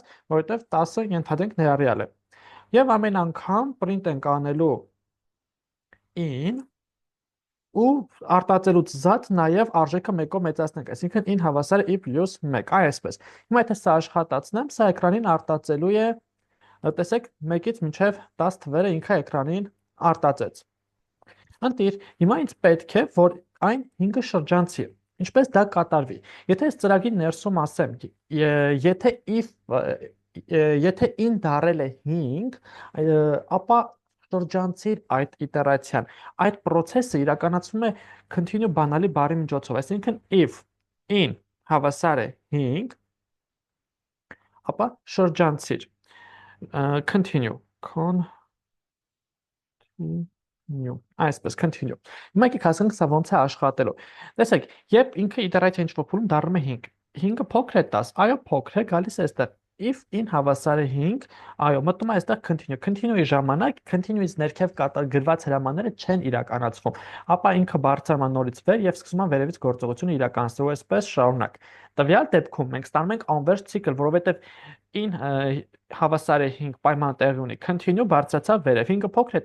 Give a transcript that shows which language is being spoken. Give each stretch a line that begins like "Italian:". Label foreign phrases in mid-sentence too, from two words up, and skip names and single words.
Armenian: որովհետեւ 10-ը ենթադրենք ներառյալ է։ Եվ ամեն անգամ print ենք անելու in ու արտածելուց զատ նաև արժեքը 1-ով մեծացնենք, այսինքն in հավասար է i + 1, այսպես։ Հիմա եթե սա աշխատացնեմ, սա էկրանին արտածելու է, տեսեք 1-ից մինչև 10 թվերը ինքը էկրանին արտածեց։ Ընտիր, հիմա ինձ պետք է, որ այն 5-ը շրջանցի։ Ինչպես դա կատարվի։ Եթե այս ծրագրի ներսում ասեմ, եթե in դառել է 5, ապա շրջանցիր այդ իտերացիան։ Այդ process-ը իրականացվում է continue բանալի բառի միջոցով, այսինքն
English: if in
Armenian: հավասար է 5, ապա շրջանցիր continue այսպես continue։ Հիմա եկեք հասկանանք սա ոնց է աշխատելու։ Տեսեք, երբ ինքը իտերացիա ինչ-որ փուլում դառնում է 5, 5-ը փոքր է 10, այո, փոքր է, գալիս է այստեղ
English: if in
Armenian: հավասար է 5, այո, մտնում է այստեղ continue։ Continue-ի ժամանակ continue-ից ներքև գրված հրամանները չեն իրականացվում, ապա ինքը բարձրանում է նորից վեր եւ սկսում է վերևից գործողությունը իրականացնել, այսպես շարունակ։ Տվյալ դեպքում մենք ստանում ենք անվերջ ցիկլ, որովհետեւ in հավասար է 5 պայման տեղի ունի continue բարձրացավ վերև, 5-ը փոքր է